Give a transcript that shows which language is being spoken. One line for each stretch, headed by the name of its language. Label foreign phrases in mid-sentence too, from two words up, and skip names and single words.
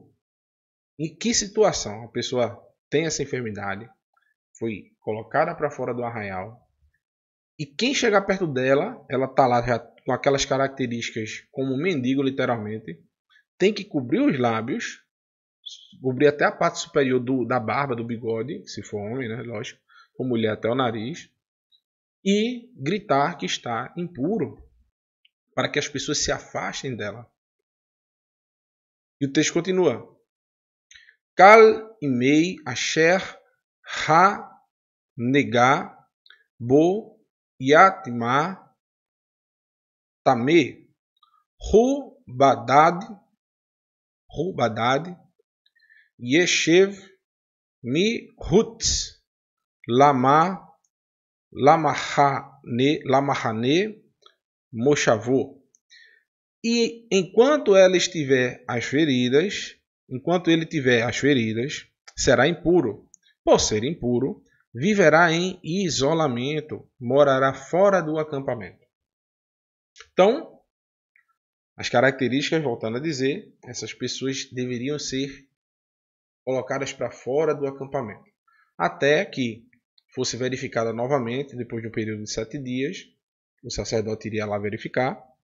Portuguese: Em que situação a pessoa tem essa enfermidade, foi colocada para fora do arraial, e quem chegar perto dela, ela está lá já com aquelas características como um mendigo, literalmente, tem que cobrir os lábios, cobrir até a parte superior da barba, do bigode, se for homem, né, lógico, ou mulher até o nariz, e gritar que está impuro, para que as pessoas se afastem dela. E o texto continua.
Hebrew: כל ימי אשר הנגע בו יטמא טמא הוא בדד ישב מחוץ למחנה מושבו.
Portuguese: E enquanto ele tiver as feridas, será impuro. Por ser impuro, viverá em isolamento, morará fora do acampamento. Então, as características, voltando a dizer, essas pessoas deveriam ser colocadas para fora do acampamento, até que fosse verificada novamente, depois de um período de 7 dias, o sacerdote iria lá verificar.